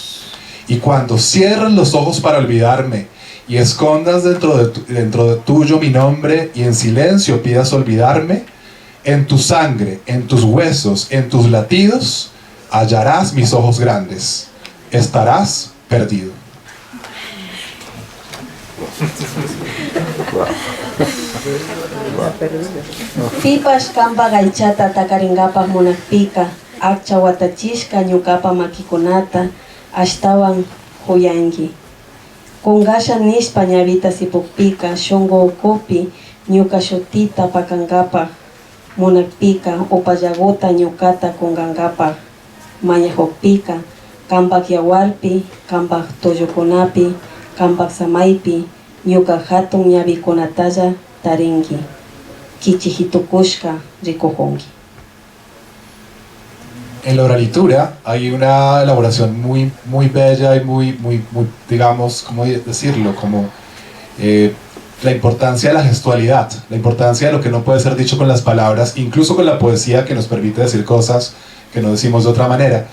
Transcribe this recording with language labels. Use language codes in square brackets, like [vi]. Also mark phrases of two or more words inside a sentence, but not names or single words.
[es] Y cuando cierres los ojos para olvidarme y escondas dentro de tuyo mi nombre y en silencio pidas olvidarme, En tu sangre, en tus huesos, en tus latidos, hallarás mis ojos grandes. Estarás perdido. [qu] Pipash kamba gaichata takaringapa munakpika, akcha watachishka ñukapa makikunata, ashtawan huyangi. Kungasha nishpa ñavita sipukpika, shungo ukupi, ñuka shutita pakangapa munakpika, upallagota ñukata kungangapa mañajokpika, kambak yawarpi, kambak toyokunapi, kambak samaypi, ñuka hatun ñavikunatalla taringi. Kichihitukushka rikujongi. [es] En la oralitura hay una elaboración muy bella y muy, digamos, ¿cómo decirlo? Como la importancia de la gestualidad, la importancia de lo que no puede ser dicho con las palabras, incluso con la poesía que nos permite decir cosas que no decimos de otra manera.